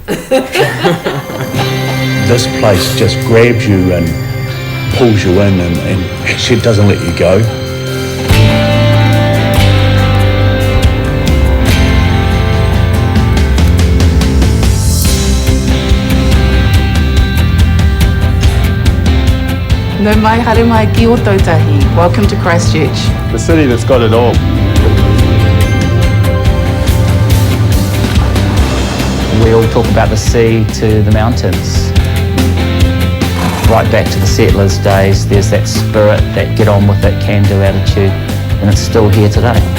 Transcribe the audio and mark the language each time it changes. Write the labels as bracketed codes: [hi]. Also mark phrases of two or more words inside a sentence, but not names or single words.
[en] This place just grabs you and pulls you in, and she doesn't let you go. [mi] No mai haere mai ki o tautahi. [en] Welcome to Christchurch. The city that's got it all. We all talk about the sea to the mountains. Right back to the settlers' days, there's that spirit, that get on with it, can do attitude, and it's still here today.